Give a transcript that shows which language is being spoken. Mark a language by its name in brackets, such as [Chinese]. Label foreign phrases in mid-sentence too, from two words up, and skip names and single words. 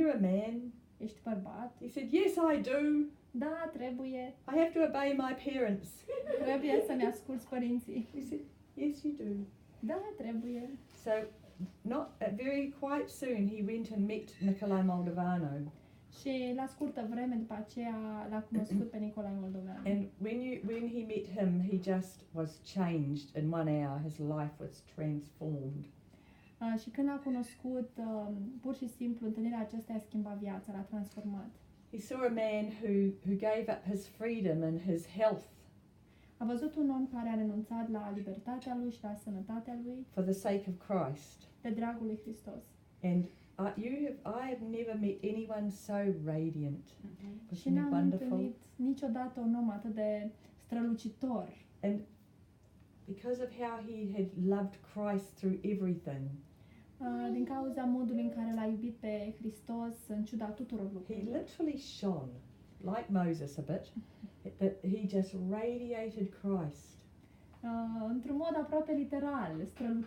[English] You're a man. [Romanian] Ești bărbat. [English] He said, yes, I do. [Romanian] Da, trebuie. [English] I have to obey my parents. [Romanian] Trebuie să-mi asculți părinții. [English] He said, yes, you do. [Romanian] Da, trebuie. [English] So, very quite soon, he went and met Nicolae Moldovano. [Romanian] Și la scurtă vreme după aceea l-a cunoscut pe Nicolae Moldovan. [English] And when he met him, he just was changed in 1 hour. His life was transformed. [Romanian] Și când l-a cunoscut, pur și simplu, întâlnirea aceasta i-a schimbat viața, l-a transformat. [English] He saw a man who gave up his freedom and his health [Romanian] A văzut un om care a renunțat la libertatea lui și la sănătatea lui [English] for the sake of Christ. [Romanian] de dragul lui Hristos. [English] And I have never met anyone so radiant. [Romanian] Și [English] Wasn't he [Romanian] n-am [English] wonderful? [Romanian] întâlnit niciodată un om atât de strălucitor. [English] And because of how he had loved Christ through everything, [Romanian] Din cauza modului în care l-a iubit pe Hristos în ciuda tuturor [English] he [Romanian] lucrurilor. [English] literally shone, like Moses a bit, that he just radiated Christ. [Romanian] Într-un mod aproape literal, strălucea